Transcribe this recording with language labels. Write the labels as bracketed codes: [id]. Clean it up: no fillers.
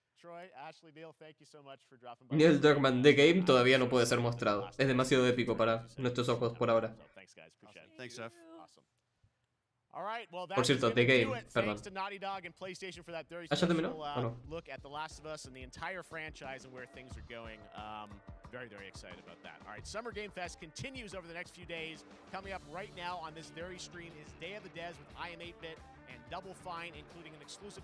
[en] Troy, Ashley, Neil, thank you so much for dropping by. [es] Neil Druckmann The Game todavía no puede ser mostrado. Es demasiado épico para nuestros ojos por ahora. [en] Thanks, guys. Appreciate it. Thanks, Jeff. Awesome. All right, well, [es] Por cierto, The Game, perdón. [en] Thanks to Naughty Dog and PlayStation for that very [es] ¿Ah, ya terminó? [en] special [es] ¿O no? [en] look at The Last of Us and the entire franchise and where things are going. Very, very excited about that. All right, Summer Game Fest continues over the next few days. Coming up right now on this very stream is Day of the Devs with I Am 8-Bit and Double Fine, including an exclusive